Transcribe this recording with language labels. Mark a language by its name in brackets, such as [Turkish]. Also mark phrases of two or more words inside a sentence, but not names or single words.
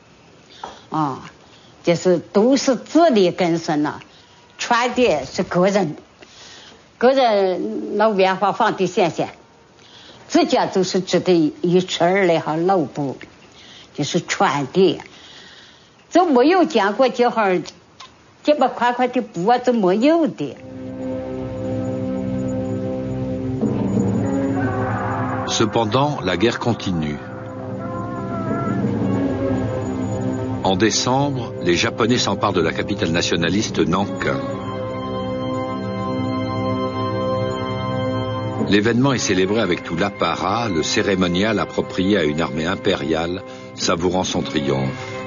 [Chinese] 就是都是自力更生了，穿的是个人那棉花放的线，自家就是织的一尺二来号老布，就是穿的，就没有见过这行这么宽宽的布啊，就没有的。 [French] Cependant, la guerre continue. En décembre, les Japonais s'emparent de la capitale nationaliste Nankin. L'événement est célébré avec tout l'apparat, le cérémonial approprié à une armée impériale, savourant son triomphe.